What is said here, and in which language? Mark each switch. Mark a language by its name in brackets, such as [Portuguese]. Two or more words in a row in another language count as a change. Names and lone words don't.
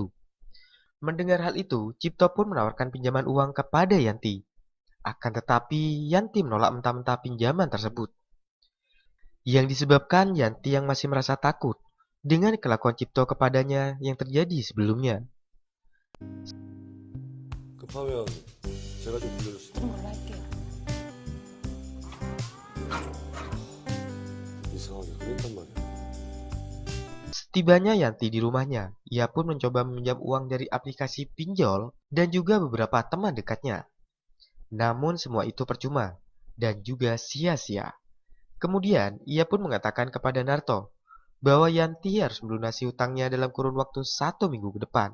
[Indonesian] Mendengar hal itu, Cipto pun menawarkan pinjaman uang kepada Yanti. Akan tetapi, Yanti menolak mentah-mentah pinjaman tersebut. Yang disebabkan Yanti yang masih merasa takut dengan kelakuan Cipto kepadanya yang terjadi sebelumnya. [Korean] 급하면 제가 좀 빌려줄 수 있어요. 할게요. 이상하게 그랬단 말이야. [Indonesian] Setibanya Yanti di rumahnya, ia pun mencoba meminjam uang dari aplikasi pinjol dan juga beberapa teman dekatnya. Namun semua itu percuma dan juga sia-sia. Kemudian ia pun mengatakan kepada Naruto bahwa Yanti harus melunasi hutangnya dalam kurun waktu 1 minggu ke depan.